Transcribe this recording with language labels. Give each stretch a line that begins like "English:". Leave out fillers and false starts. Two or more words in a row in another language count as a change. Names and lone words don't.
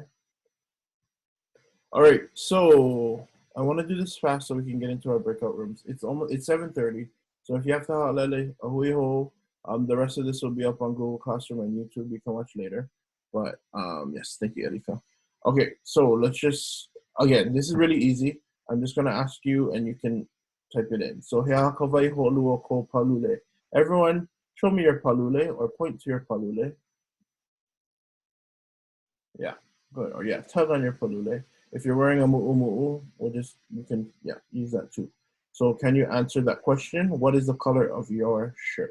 English: All right, so I want to do this fast so we can get into our breakout rooms. It's 7:30, so if you have to
Hawaiian: ha'alele, ahuiho,
English: The rest of this will be up on Google Classroom and YouTube. You can watch later. But yes, thank you, Erika. Okay, so let's just, again, this is really easy. I'm just gonna ask you and you can type it in. So,
Hawaiian: hea ka waihoʻoluʻu o kou palule.
English: Everyone, show me your palule or point to your palule. Yeah, good. Or yeah, tug on your palule. If you're wearing a mu'umu'u, you can use that too. So can you answer that question? What is the color of your shirt?